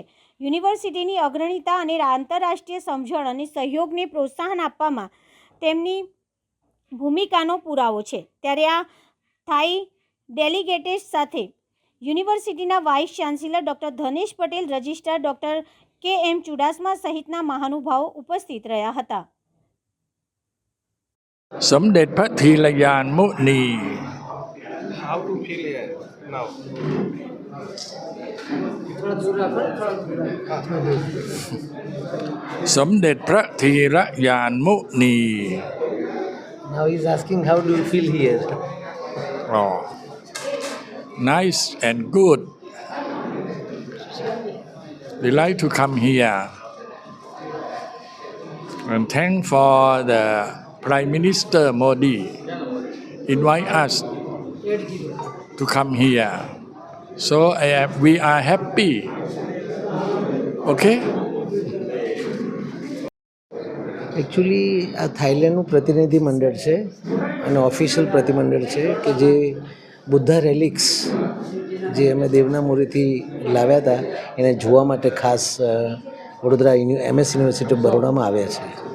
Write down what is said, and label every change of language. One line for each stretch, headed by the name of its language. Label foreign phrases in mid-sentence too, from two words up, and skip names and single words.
Gujarati: યુનિવર્સિટીની અગ્રણીતા અને આંતરરાષ્ટ્રીય સમજણ અને સહયોગને પ્રોત્સાહન આપવામાં તેમની ભૂમિકાનો પુરાવો છે. ત્યારે આ થાઈ ડેલિગેટ્સ સાથે યુનિવર્સિટીના
English: vice chancellor
Gujarati: ડૉક્ટર ધનેશ પટેલ, રજિસ્ટ્રાર ડૉક્ટર કે.એમ. ચુડાસમા સહિતના મહાનુભાવો ઉપસ્થિત રહ્યા હતા. สมเด็จพระธีรยานมุนี
English: How to feel here now? Now he's asking how do you feel here? Oh, nice and good. We like to come here and thank for the Prime Minister Modi invite us to come here. So we are happy. Okay?
Gujarati: એકચ્યુઅલી આ થાઇલેન્ડનું પ્રતિનિધિ મંડળ છે અને ઓફિશિયલ પ્રતિમંડળ છે કે જે
English: Buddha relics
Gujarati: જે અમે દેવનામુરીથી લાવ્યા હતા એને જોવા માટે ખાસ વડોદરા એમએસ યુનિવર્સિટી ઓફ બરોડામાં આવ્યા છે.